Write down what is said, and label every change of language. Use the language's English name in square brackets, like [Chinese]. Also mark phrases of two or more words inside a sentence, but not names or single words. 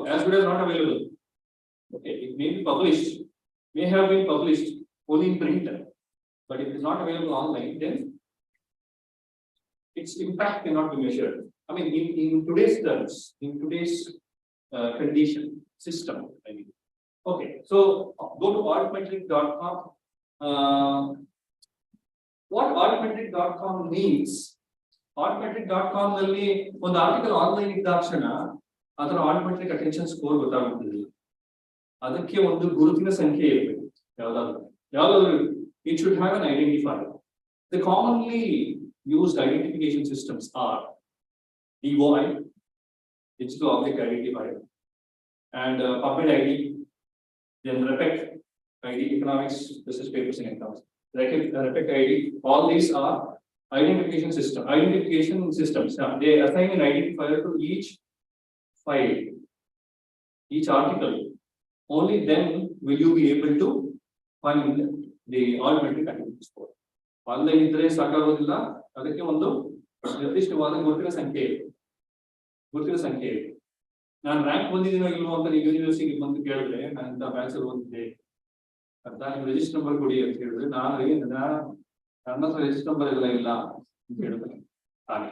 [English] As good as not available. Okay, it may be published, may have been published only in print, but if it's not available online, then its impact cannot be measured. I mean, in today's terms, in today's condition system, I mean. Okay, so go to altmetric.com. What altmetric.com means? [Kannada] Altmetric.com ನಲ್ಲಿ ಒಂದು [English] article online [Kannada] ಇದ್ದ ತಕ್ಷಣ ಅದರ [English] altmetric attention score [Kannada] ಗೊತ್ತಾಗುತ್ತದೆ. ಅದಕ್ಕೆ ಒಂದು ಗುರುತಿನ ಸಂಖ್ಯೆ ಇರಬೇಕು. ಯಾವ್ದಾದ್ರು [English] it should have an identifier. The commonly used identification systems are DOI, digital object identifier, and PubMed ID, then REPEC ID, economics, business papers and economics. REPEC ID, all these are identification systems. They assign an identifier to each file, each article. Only then will you be able to find the altmetric attention score. [Kannada] Online ಇದ್ರೆ ಸಾಕಾಗೋದಿಲ್ಲ, ಅದಕ್ಕೆ ಒಂದು ನಿರ್ದಿಷ್ಟವಾದ ಗುರುತಿನ ಸಂಖ್ಯೆ ಇದೆ. ನಾನು ರ್ಯಾಂಕ್ ಬಂದಿದ್ದೀನೋ ಇಲ್ವೋ ಅಂತ ನೀವು ಯೂನಿವರ್ಸಿಟಿಗೆ ಬಂದು ಕೇಳಿದ್ರೆ ನಾನು ಇಂಥ ಬ್ಯಾಚ್ ಓದಿದ್ದೆ ನಾನು [English] register number [Kannada] ಕೊಡಿ ಅಂತ ಹೇಳಿದ್ರೆ ನನ್ನ ಹತ್ರ [English] register number [Kannada] ಎಲ್ಲ ಇಲ್ಲ ಅಂತ ಹೇಳಿದ್ರೆ ಹಾಗೆ.